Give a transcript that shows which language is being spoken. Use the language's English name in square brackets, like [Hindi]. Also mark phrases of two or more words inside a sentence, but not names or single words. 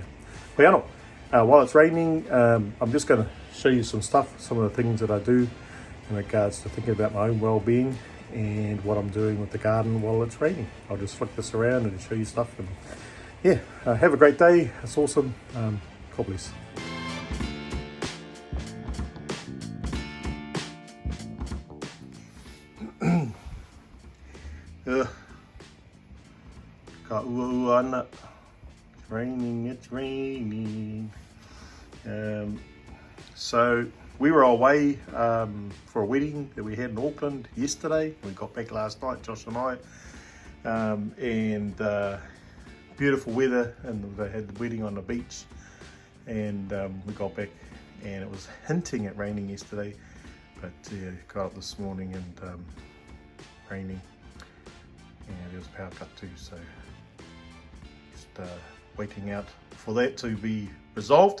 [English] While it's raining, I'm just going to show you some stuff, some of the things that I do in regards to thinking about my own well-being and what I'm doing with the garden while it's raining. I'll just flick this around and show you stuff, and yeah, have a great day. It's awesome. God bless. [Māori] Ka ua ana. [English] It's raining. So we were away for a wedding that we had in Auckland yesterday. We got back last night, Josh and I, and beautiful weather, and they had the wedding on the beach, and we got back and it was hinting at raining yesterday, but got up this morning and raining, and there was a power cut too, so just waiting out for that to be resolved.